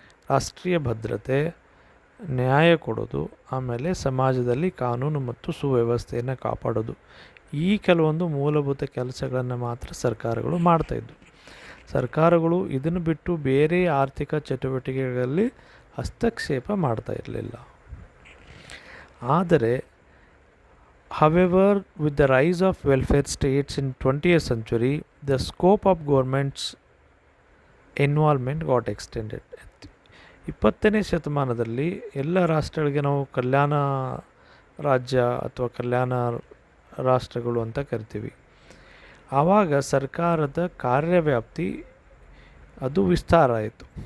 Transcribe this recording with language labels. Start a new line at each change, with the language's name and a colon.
Kannada: ರಾಷ್ಟ್ರೀಯ ಭದ್ರತೆ, ನ್ಯಾಯ ಕೊಡೋದು, ಆಮೇಲೆ ಸಮಾಜದಲ್ಲಿ ಕಾನೂನು ಮತ್ತು ಸುವ್ಯವಸ್ಥೆಯನ್ನು ಕಾಪಾಡೋದು. ಈ ಕೆಲವೊಂದು ಮೂಲಭೂತ ಕೆಲಸಗಳನ್ನು ಮಾತ್ರ ಸರ್ಕಾರಗಳು ಮಾಡ್ತಾಯಿದ್ದು. ಸರ್ಕಾರಗಳು ಇದನ್ನು ಬಿಟ್ಟು ಬೇರೆ ಆರ್ಥಿಕ ಚಟುವಟಿಕೆಗಳಲ್ಲಿ ಹಸ್ತಕ್ಷೇಪ ಮಾಡ್ತಾ ಇರಲಿಲ್ಲ.
English: ಆದರೆ however, with the rise of welfare states in 20th century, the scope of government's involvement got extended.
Kannada: 20ನೇ ಶತಮಾನದಲ್ಲಿ ಎಲ್ಲ ರಾಷ್ಟ್ರಗಳಿಗೆ ನಾವು ಕಲ್ಯಾಣ ರಾಜ್ಯ ಅಥವಾ ಕಲ್ಯಾಣ ರಾಷ್ಟ್ರಗಳು ಅಂತ ಕರಿತೀವಿ. ಆವಾಗ ಸರ್ಕಾರದ ಕಾರ್ಯವ್ಯಾಪ್ತಿ ಅದು ವಿಸ್ತಾರ ಆಯಿತು.